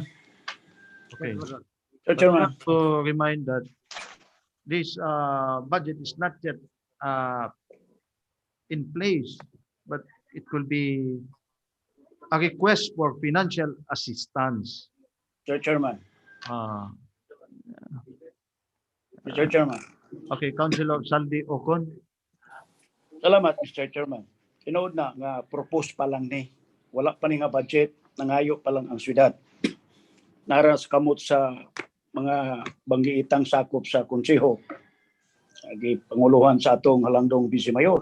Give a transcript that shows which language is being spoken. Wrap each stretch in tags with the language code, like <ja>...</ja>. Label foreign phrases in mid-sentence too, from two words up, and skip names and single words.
<en>Okay. Mr. Chairman. I have to remind that this budget is not yet in place, but it will be a request for financial assistance. Mr. Chairman. Mr. Chairman. Okay, Councilor Saldi Ocon. Salamat, Mr. Chairman.</en> <ceb>Tinood na nga propose pa lang ni. Wala pa ni nga budget, nangayo pa lang ang syudad. Naras kamot sa mga banggiitang sakop sa konseho. Agi panguluhan sa atong halangdong Vice Mayor.</ceb>